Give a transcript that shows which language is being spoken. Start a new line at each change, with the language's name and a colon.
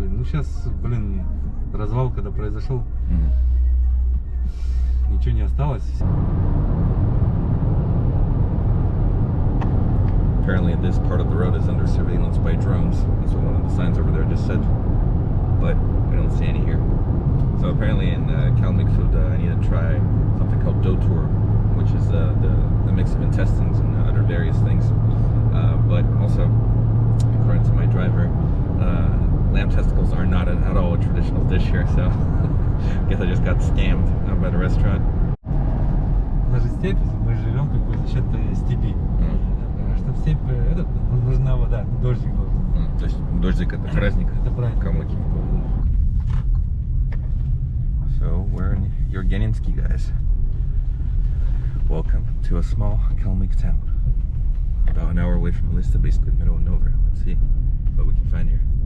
Russian: Ну сейчас, блин, развал, когда произошел, ничего не осталось.
English: Apparently this part of the road is under surveillance by drones. That's what one of the signs over there just said. But we don't see any here. So apparently in Kalmyk food, I need to try something called dotur, which is the mix of intestines and other various things. But also, according to my driver, lamb testicles are not at all a traditional dish here. So I guess I just got scammed by the restaurant.
Russian: Даже степь, мы живем как бы за счет степи. Чтобы степь, нужна вода, дождик должен. То есть дождик это праздник? Это праздник.
English: Kalmykia. So we're in Yergeninsky, guys. Welcome to a small Kalmyk town. About an hour away from Elista, basically in the middle of nowhere. Let's see what we can find here.